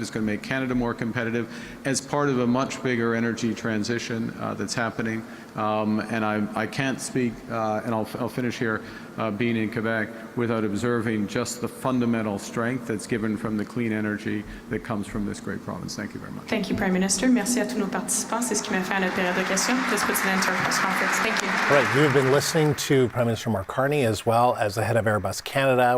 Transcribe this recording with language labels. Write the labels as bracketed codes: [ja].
[en] It's going to make Canada more competitive as part of a much bigger energy transition that's happening. And I can't speak, and I'll finish here, being in Quebec, without observing just the fundamental strength that's given from the clean energy that comes from this great province. Thank you very much. Thank you, Prime Minister. [fr] Merci à tous nos participants. C'est ce qui m'a fait à notre période de questions. [en] This puts an end to our press conference. Thank you. All right, you've been listening to Prime Minister Mark Carney as well as the head of Airbus Canada.